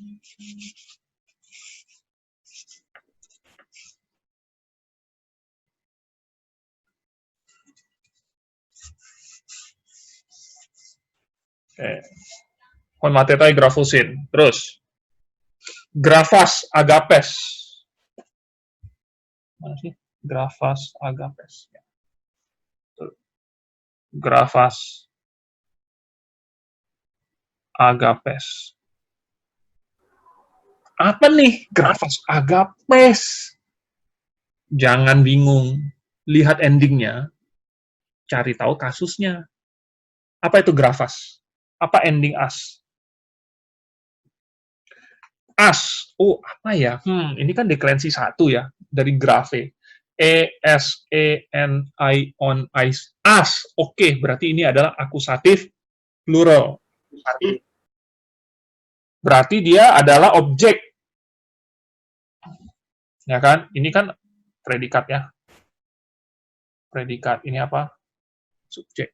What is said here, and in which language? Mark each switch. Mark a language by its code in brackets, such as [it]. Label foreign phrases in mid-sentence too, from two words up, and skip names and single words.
[id] Oke. [el] οἱ μαθηταὶ γράφουσιν. Terus. γραφὰς ἀγάπης. [id] Mana sih? [el] γραφὰς ἀγάπης. γραφὰς ἀγάπης. [id] Apa nih [el] γραφὰς ἀγάπης? [id] Jangan bingung. Lihat endingnya. Cari tahu kasusnya. Apa itu grafas? Apa ending as? As. Oh, apa ya? Ini kan deklensi 1 ya. Dari grafe. E-S-E-N-I on ice. As. Oke, berarti ini adalah akusatif plural. Berarti dia adalah objek. Ya kan? Ini kan predikat ya. Predikat. Ini apa? Subjek.